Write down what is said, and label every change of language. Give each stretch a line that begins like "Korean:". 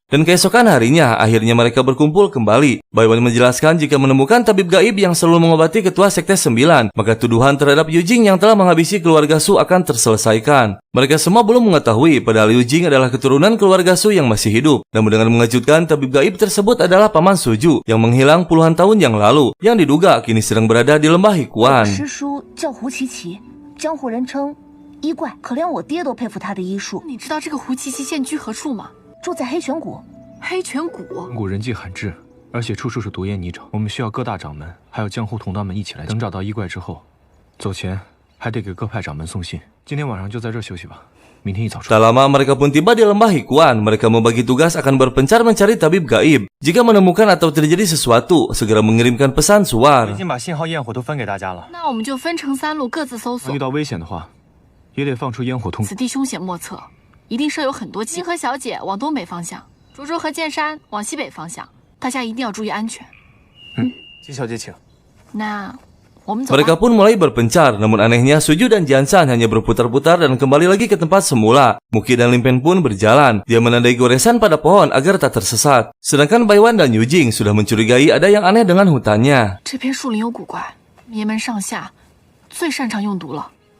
Indonesian: Dan keesokan harinya, akhirnya mereka berkumpul kembali. Baiwan menjelaskan jika menemukan tabib gaib yang selalu mengobati ketua Sekte 9, maka tuduhan terhadap Yujing yang telah menghabisi keluarga Su akan terselesaikan. Mereka semua belum mengetahui padahal Yujing adalah keturunan keluarga Su yang masih hidup. Namun dengan mengejutkan, tabib gaib tersebut adalah paman Suju yang menghilang puluhan tahun yang lalu, yang diduga kini sedang berada di lembah Hikuan.
Chinese: 师叔叫胡琪琪，江湖人称医怪，可连我爹都佩服他的医术。你知道这个胡琪琪现居何处吗？住在黑泉谷。黑泉谷，谷人迹罕至，而且处处是毒烟泥沼。我们需要各大掌门还有江湖同道们一起来。等找到医怪之后，走前还得给各派掌门送信。今天晚上就在这儿休息吧，明天一早出发。
Indonesian: Tak lama mereka pun tiba di lembah Hikuan. Mereka membagi tugas akan berpencar mencari tabib gaib. Jika menemukan atau terjadi sesuatu, segera mengirimkan pesan suar.
Chinese: 已经把信号焰火都分给大家了。那我们就分成3路，各自搜索。遇到危险的话，也得放出烟火通。此地凶险莫测，一定设有很多机。金河小姐往东北方向，竹竹和剑山往西北方向，大家一定要注意安全。金小姐请。那我们走吧。
Indonesian: Mereka pun mulai berpencar, namun anehnya Suju dan Jiansan hanya berputar-putar dan kembali lagi ke tempat semula. Muki dan Limpen pun berjalan. Dia menandai goresan pada pohon agar tak tersesat. Sedangkan Baiwan dan Yujing sudah mencurigai ada yang aneh dengan hutannya.
Chinese: 这片树林有古怪，爷们上下最擅长用毒了。